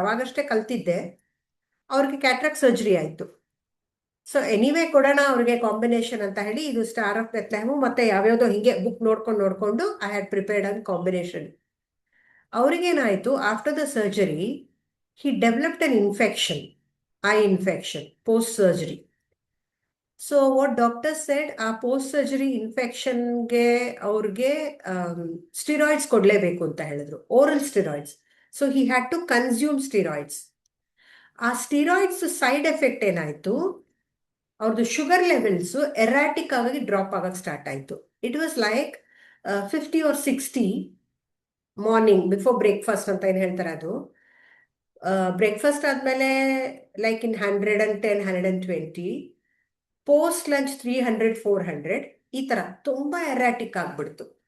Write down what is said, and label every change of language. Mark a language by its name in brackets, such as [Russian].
[Kannada] ಅವಾಗಷ್ಟೇ ಕಲ್ತಿದ್ದೆ, ಅವ್ರಿಗೆ cataract surgery ಆಯ್ತು. So anyway ಕೊಡೋಣ ಅವ್ರಿಗೆ ಕಾಂಬಿನೇಷನ್ ಅಂತ ಹೇಳಿ ಇದು ಸ್ಟಾರ್ ಆಫ್ ಬೆತ್ಲೆಹೆಮ್ ಮತ್ತೆ ಯಾವ್ಯಾವ್ದೋ ಹಿಂಗೆ ಬುಕ್ ನೋಡ್ಕೊಂಡು [English] I had prepared an combination. [Kannada] ಅವ್ರಿಗೇನಾಯ್ತು, [English] After the surgery he developed an infection, eye infection, post-surgery. So what doctor said, [Kannada] ಆ post-surgery infectionಗೆ ಅವ್ರಿಗೆ ಸ್ಟಿರಾಯ್ಡ್ಸ್ ಕೊಡ್ಲೇಬೇಕು ಅಂತ ಹೇಳಿದ್ರು, oral steroids. [English] So he had to consume steroids. [Kannada] ಆ steroids side effect ಏನಾಯ್ತು, ಅವ್ರದ್ದು sugar levels erratic ಆಗಿ drop ಆಗಕ್ಕೆ start ಆಯ್ತು. [English] it was like 50 or 60 morning before breakfast [Kannada] ಅಂತ ಏನು ಹೇಳ್ತಾರೆ ಅದು. ಬ್ರೇಕ್ಫಾಸ್ಟ್ ಆದ್ಮೇಲೆ ಲೈಕ್ ಇನ್ 110, 120, ಪೋಸ್ಟ್ ಲಂಚ್ 300, 400, ಈ ತರ ತುಂಬಾ ಎರಾಟಿಕ್ ಆಗ್ಬಿಡ್ತು.